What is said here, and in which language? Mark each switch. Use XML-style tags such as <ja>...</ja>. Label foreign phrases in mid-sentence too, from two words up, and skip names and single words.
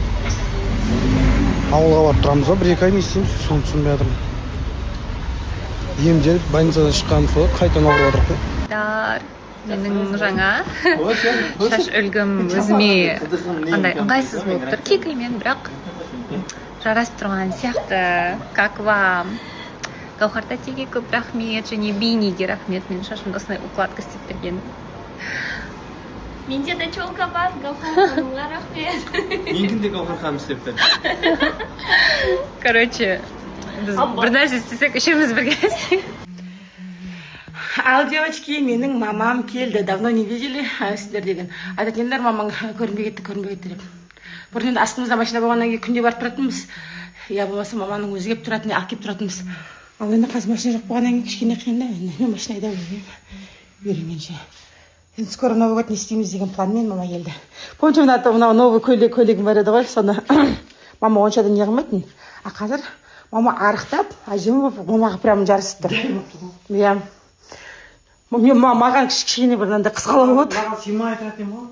<kk>Ауылға барып тұрамыз ба, 1-2 ай не істейміз, соны түсінбей жатырмын. Емделіп, больницадан шыққаным сол, қайтадан ауырып жатырмын. Менің жаңа шаш үлгім өзіме андай ыңғайсыз болып тұр. Кекілмен бірақ жарасып тұрған сияқты.</kk> <ru>Как вам?</ru> <kk>Гаухар тәтеге көп рахмет, және Бейниге рахмет. Мен шашымды осындай укладка істеп берген. Менде де челка бар, Гаухар ханымға рахмет. Менде Гаухар ханым істеп берді. Короче, біз бір нәрсе істесек, үшеуміз бірге істейік. Ал, девочки, менің мамам келді.</kk> <ru>Давно не видели</ru> <kk>сіздер деген. Айтатындар, мамаң көрінбей кетті деп. Бұрын астымызда машина болғаннан кейін күнде барып тұратынбыз. Я болмаса маманың өзі келіп тұратын, әкеп тұратынбыз. Ал енді қазір машина жоқ болғаннан кейін кішкене қиын да. Мен машина айдап үйренгенше. Енді</kk> <ru>скоро Новый год</ru> <kk>не істейміз деген планмен мама келді. Помните, мынау новый көйлегім бар еді ғой, соны мама онша да не қылмайтын. А қазір мама арықтап, әжем болып, мамаға прям жарысып тұр. Иә. Маған кішкене бір мынандай қысқалау болды. Маған сыймай айтатын ғой.</kk>